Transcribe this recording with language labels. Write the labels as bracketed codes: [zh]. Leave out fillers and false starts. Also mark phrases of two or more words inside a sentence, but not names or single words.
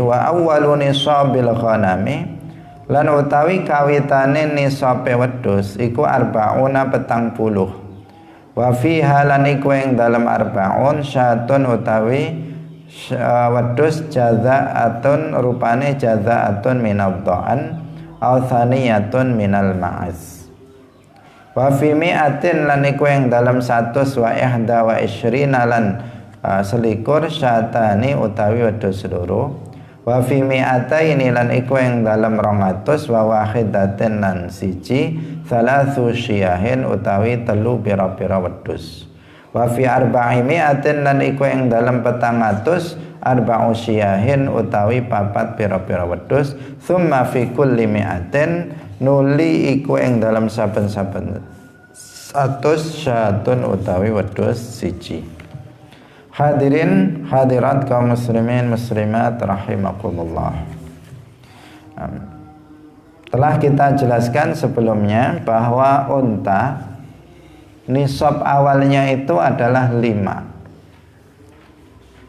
[ar] وأول نصاب الغنم [jv] lan utawi kawitane nisabe wedhus iku arba'una 40. [ar] وفيها [jv] lan iku ing dalem [ar] أربعون شاة [jv] utawi wedhus jazaatun rupane [ar] جذعة من الضأن أو ثنية من المعز. وفي مائة [jv] lan iku ing dalem 100 [ar] وإحدى وعشرين [jv] lan selikur syatani utawi wedhus loro. [ar] وفي مائتين [jv] lan iku ing dalem 200 [ar] وواحدة [jv] lan siji [ar] ثلاث شياه [jv] utawi telu pira-pira wedhus. [ar] وفي أربع مائة [jv] lan iku ing dalem 400 [ar] أربع شياه [jv] utawi papat pira-pira wedhus, [ar] ثم في كل مائة [jv] nuli iku ing dalam saben-saben 100 syatun utawi wedhus siji. [id] Hadirin hadirat kaum muslimin muslimat rahimakumullah. Telah kita jelaskan sebelumnya bahwa unta nisab awalnya itu adalah 5.